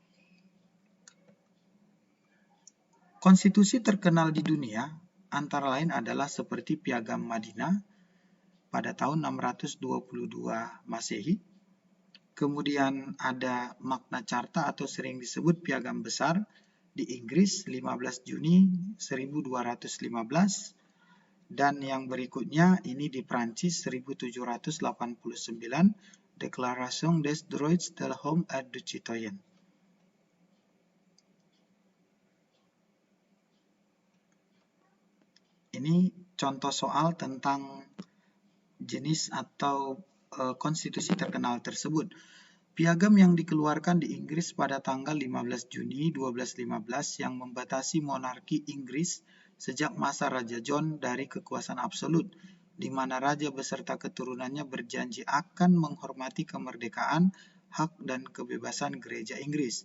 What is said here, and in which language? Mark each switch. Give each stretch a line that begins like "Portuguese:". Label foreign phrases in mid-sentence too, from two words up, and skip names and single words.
Indonesian: Konstitusi terkenal di dunia antara lain adalah seperti Piagam Madinah pada tahun 622 Masehi. Kemudian ada Magna Carta atau sering disebut Piagam Besar di Inggris 15 Juni 1215. Dan yang berikutnya ini di Prancis 1789,
French: Déclaration des droits de l'homme et du citoyen.
Indonesian: Ini contoh soal tentang jenis atau konstitusi terkenal tersebut. Piagam yang dikeluarkan di Inggris pada tanggal 15 Juni 1215 yang membatasi monarki Inggris sejak masa Raja John dari kekuasaan absolut, di mana raja beserta keturunannya berjanji akan menghormati kemerdekaan, hak dan kebebasan gereja Inggris.